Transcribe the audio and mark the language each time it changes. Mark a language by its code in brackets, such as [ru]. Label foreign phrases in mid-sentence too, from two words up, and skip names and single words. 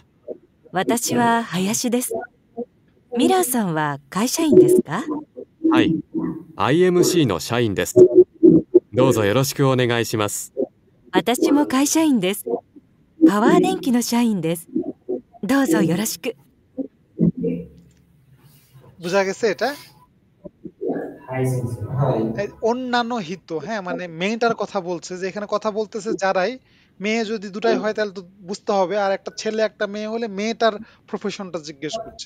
[ja] 私は林です。ミラーさんは会社員ですか？はい、IMC の社員です。どうぞよろしくお願いします。私も会社員です。パワー電機の社員です。どうぞよろしく。 [bn] বোঝা গেছে এটা? [ja] はい、先生. [bn] অন্যান্য হিত, হ্যাঁ মানে মেয়েটার কথা বলছে, যে এখানে কথা বলতেছে যারাই, মেয়ে যদি দুটাই হয় তাহলে তো বুঝতে হবে, আর একটা ছেলে একটা মেয়ে হলে মেয়েটার প্রফেশনটা জিজ্ঞেস করছে।